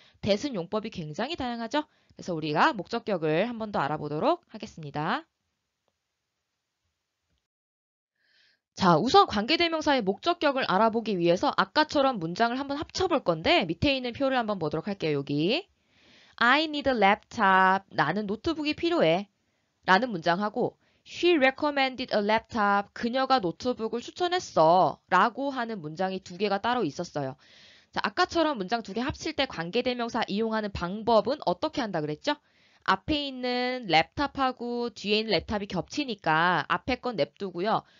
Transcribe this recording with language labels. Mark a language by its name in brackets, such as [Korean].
[Korean] that은 용법이 굉장히 다양하죠. 그래서 우리가 목적격을 한 번 더 알아보도록 하겠습니다. 자, 우선 관계대명사의 목적격을 알아보기 위해서 아까처럼 문장을 한번 합쳐볼 건데 밑에 있는 표를 한번 보도록 할게요. 여기 [English] I need a laptop. [Korean] 나는 노트북이 필요해. 라는 문장하고 [English] She recommended a laptop. [Korean] 그녀가 노트북을 추천했어. 라고 하는 문장이 두 개가 따로 있었어요. 자, 아까처럼 문장 두 개 합칠 때 관계대명사 이용하는 방법은 어떻게 한다 그랬죠? 앞에 있는 랩탑하고 뒤에 있는 랩탑이 겹치니까 앞에 건 냅두고요.